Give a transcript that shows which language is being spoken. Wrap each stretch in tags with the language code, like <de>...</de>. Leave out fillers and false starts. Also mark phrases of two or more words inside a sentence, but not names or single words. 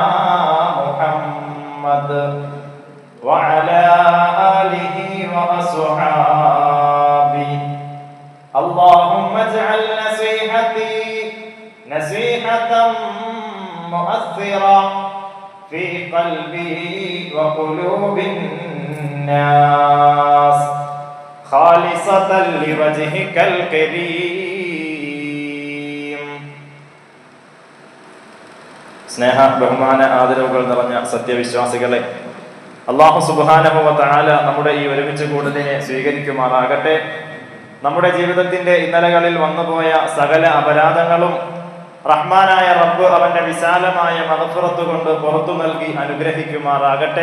<ar>محمد وعلى آله وأصحابه اللهم اجعل نصيحتي نصيحة مؤثرة في قلبي وقلوب الناس خالصة لوجهك الكريم.</ar> <ml>സ്നേഹ ബഹുമാന ആദരവുകൾ നിറഞ്ഞ സത്യവിശ്വാസികളെ,</ml> <ar>الله سبحانه وتعالى</ar> <ml>നമ്മുടെ ഈ ഒരുമിച്ച് കൂടലിനെ സ്വീകരിക്കുമാറാകട്ടെ. നമ്മുടെ ജീവിതത്തിന്റെ ഇന്നലകളിൽ വന്നുപോയ സകല അപരാധങ്ങളും റഹ്മാനായ റബ്ബ് അവന്റെ വിശാലമായ മഗ്ഫിറത്ത് കൊണ്ട് പുറത്തു നൽകി അനുഗ്രഹിക്കുമാറാകട്ടെ.</ml>